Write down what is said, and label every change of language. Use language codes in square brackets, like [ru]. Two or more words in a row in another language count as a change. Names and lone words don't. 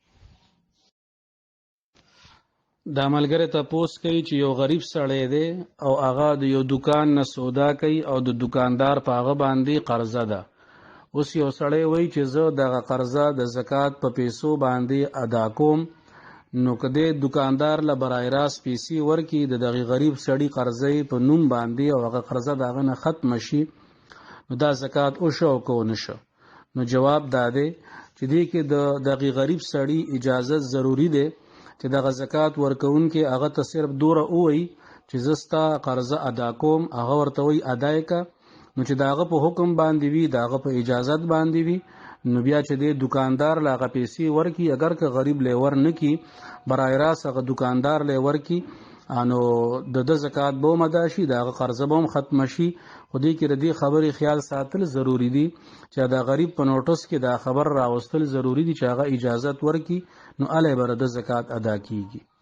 [ps] دا ملګری تپوس کوي چې یو غریب سړی دی او هغه د یو دکان نه سودا کوي او د دکاندار په هغه باندې قرضه ده اوس یو سړی وایي چې زه دغه قرضه د زکات په پیسو باندې ادا کوم نو که د دکاندار له [fa] برای راست [ps] پیسې ورکړي د دغه غریب سړي قرضه په نوم باندې او هغه قرضه د هغه نه ختمه شي نو دا زکات وشو او که ونشو نو جواب دا دی چې دې کې د دغه غریب سړي اجازت ضروری دی چې دغه زکات ورکوونکي هغه ته صرف دوره ووایي چې زه ستا قرضه ادا کوم هغه ورته وایي ادا یې که نو چې د هغه په حکم باندې وي د هغه په اجازت باندې وي نو بیا چې د دکاندار له هغه پیسې ورکړي اگر که غریب له ور نه کړي [fa] برای راست [ps] هغه دکاندار له ورکړي نو د زکات به هم ادا شي د هغه قرضه به هم ختمه شي خو دې کې د دې خبرې خیال ساتل ضروري دي چې د غریب په نوټس کې دا خبر راوستل ضروري دي چې هغه اجازت ورکړي نو الی به د زکات ادا کیږي